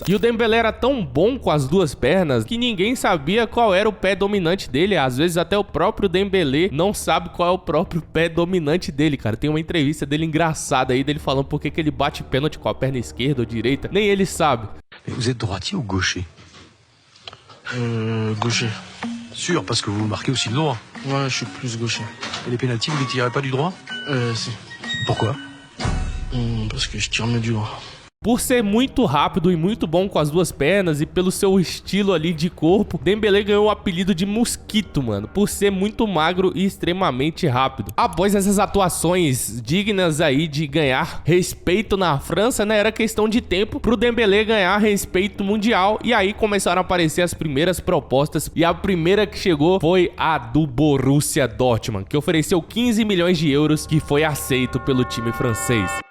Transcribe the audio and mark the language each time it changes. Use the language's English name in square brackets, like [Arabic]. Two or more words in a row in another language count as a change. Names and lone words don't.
[Portuguese] E o Dembélé era tão bom com as duas pernas que ninguém sabia qual era o pé dominante dele. Às vezes até o próprio Dembélé não sabe qual é o próprio pé dominante dele, cara. Tem uma entrevista dele engraçada aí, dele falando por que ele bate pênalti com a perna esquerda ou direita. Nem ele sabe. [French] Vous êtes droitier ou gaucher? Gaucher. Sûr, parce que vous marquez aussi de droit. Ouais, je suis plus gaucher. Et les pénaltys, vous les tirez pas du droit? Si. Pourquoi? Parce que je tire mieux du droit. [Portuguese] Por ser muito rápido e muito bom com as duas pernas e pelo seu estilo ali de corpo, Dembélé ganhou o apelido de Mosquito, mano, por ser muito magro e extremamente rápido. Após essas atuações dignas aí de ganhar respeito na França, né, era questão de tempo pro Dembélé ganhar respeito mundial, e aí começaram a aparecer as primeiras propostas, e a primeira que chegou foi a do Borussia Dortmund, que ofereceu 15 milhões de euros, que foi aceito pelo time francês.